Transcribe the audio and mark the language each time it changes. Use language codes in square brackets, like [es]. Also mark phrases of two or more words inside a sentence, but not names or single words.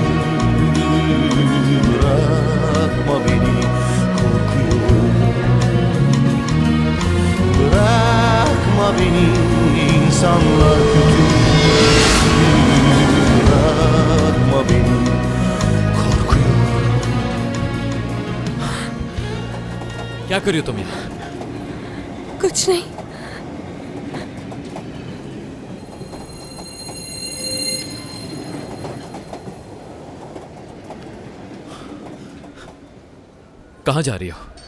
[tr] Bırakma beni, korkuyorum. Bırakma beni, insanlar kötü. Bırakma beni, korkuyorum. [hi] क्या कर रही हो तुम यहाँ? कुछ नहीं। कहाँ जा रही हो?